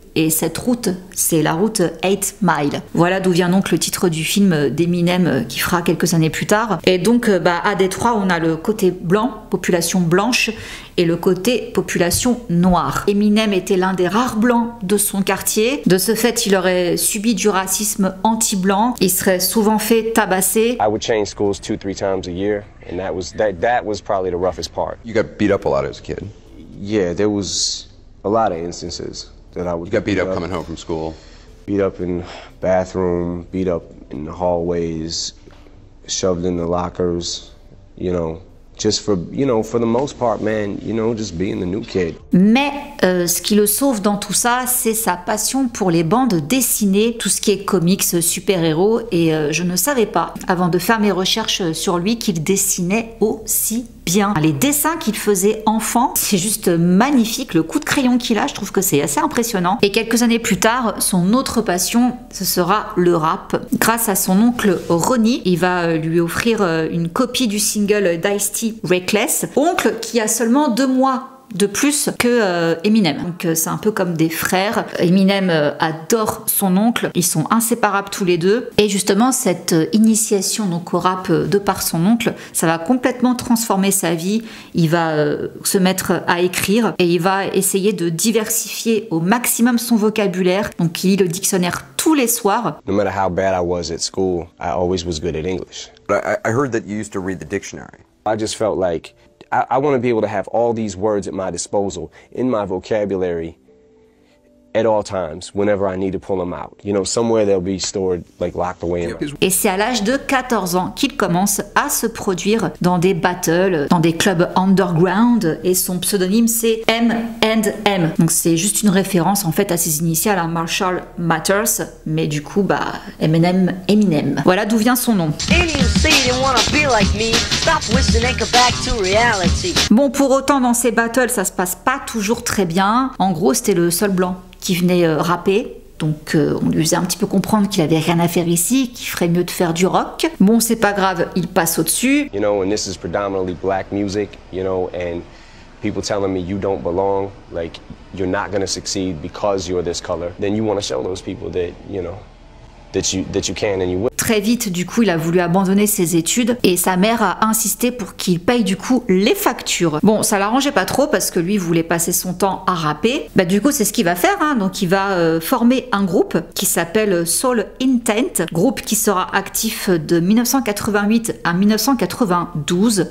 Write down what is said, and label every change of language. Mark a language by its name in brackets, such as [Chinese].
[French] Et cette route, c'est la route 8 Mile. Voilà d'où vient donc le titre du film d'Eminem qui fera quelques années plus tard. Et donc à Détroit, on a le côté blanc, population blanche, et le côté population noire. Eminem était l'un des rares blancs de son quartier. De ce fait, il aurait subi du racisme anti-blanc. Il serait souvent fait tabasser. [English] I would change schools 2-3 times a year, and that was probably the roughest part. You got beat up a lot as a kid. Yeah, there was a lot of instances that I would. You got beat up coming home from school. Beat up in bathroom, beat up in the hallways, shoved in the lockers, you know. Just for, you know, for the most part, man, you know, just being the new kid. [French] Mais ce qui le sauve dans tout ça, c'est sa passion pour les bandes dessinées, tout ce qui est comics, super-héros, et je ne savais pas, avant de faire mes recherches sur lui, qu'il dessinait aussi bien. Les dessins qu'il faisait enfant, c'est juste magnifique. Le coup de crayon qu'il a, je trouve que c'est assez impressionnant. Et quelques années plus tard, son autre passion, ce sera le rap. Grâce à son oncle Ronnie, il va lui offrir une copie du single d'Ice-T, Reckless. Oncle qui a seulement 2 mois de plus que Eminem. Donc c'est un peu comme des frères. Eminem adore son oncle, ils sont inséparables tous les deux. Et justement cette initiation donc au rap de par son oncle, ça va complètement transformer sa vie. Il va se mettre à écrire et il va essayer de diversifier au maximum son vocabulaire. Donc il lit le dictionnaire tous les soirs. [English] No matter how bad I was at school, I always was good at English. But I heard that you used to read the dictionary. I just felt like I want to be able to have all these words at my disposal in my vocabulary at all times, whenever I need to pull them out. You know, somewhere they'll be stored, like locked away. [French] Et c'est à l'âge de 14 ans qu'il commence à se produire dans des battles, dans des clubs underground, et son pseudonyme c'est M&M. Donc c'est juste une référence en fait à ses initiales, à Marshall Mathers, mais du coup Eminem. Voilà d'où vient son nom. Bon, pour autant dans ces battles ça se passe pas toujours très bien. En gros c'était le seul blanc qui venait rapper. Donc on lui faisait un petit peu comprendre qu'il avait rien à faire ici, qu'il ferait mieux de faire du rock. Bon, c'est pas grave, il passe au-dessus. [English] You know, and this is predominantly black music, you know, and people telling me you don't belong, like you're not going to succeed because you're this color. Then you want to show those people that, you know, that you can and you will. [French] Très vite, du coup, il a voulu abandonner ses études et sa mère a insisté pour qu'il paye du coup les factures. Bon, ça l'arrangeait pas trop parce que lui voulait passer son temps à rapper. Bah du coup, c'est ce qu'il va faire, hein. Donc il va former un groupe qui s'appelle Soul Intent, groupe qui sera actif de 1988 à 1992.